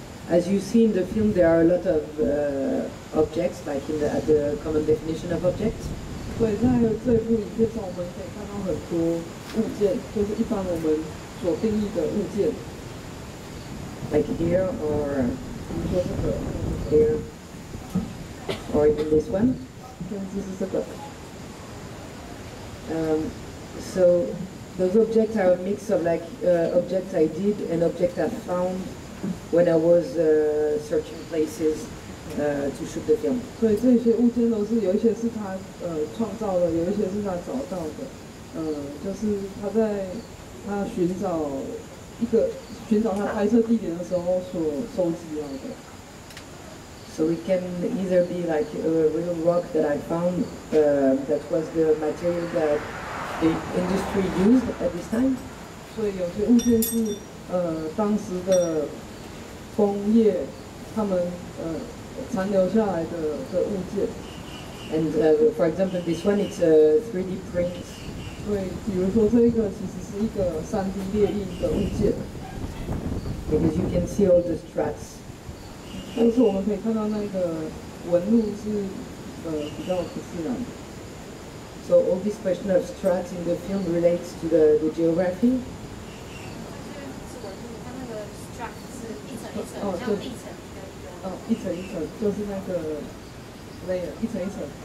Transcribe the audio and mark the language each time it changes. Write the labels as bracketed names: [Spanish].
[English] As you see in the film, there are a lot of objects, like at the common definition of objects. [Chinese] 所以在这部影片上，我们可以看到很多物件，就是一般我们所定义的物件。 [English] Like here, or [Chinese] 比如说这个 [English] here, or even this one. [Chinese] 甚至是这个。 [English] So those objects are a mix of like objects I did and objects I found when I was searching places to shoot the film. [Chinese] 所以这些物件都是有一些是他创造的，有一些是他找到的。就是他寻找他拍摄地点的时候所收集到的。 [English] So it can either be like a real rock that I found that was the material that the industry used at this time. [Chinese] 所以有些物件是当时的工业他们残留下来的物件。 [English] And for example, this one it's a 3D print. [Chinese] 所以比如说这个其实是一个3D 列印的物件。 [English] Because you can see all the strats. [Chinese] 但是我们可以看到那个纹路是比较不自然的。 [English] So all this question of strats in the film relates to the geography. [Chinese] 是纹路，它那个 strat 是一层一层，像地层的。一层一层，就是那个 layer， 一层一层。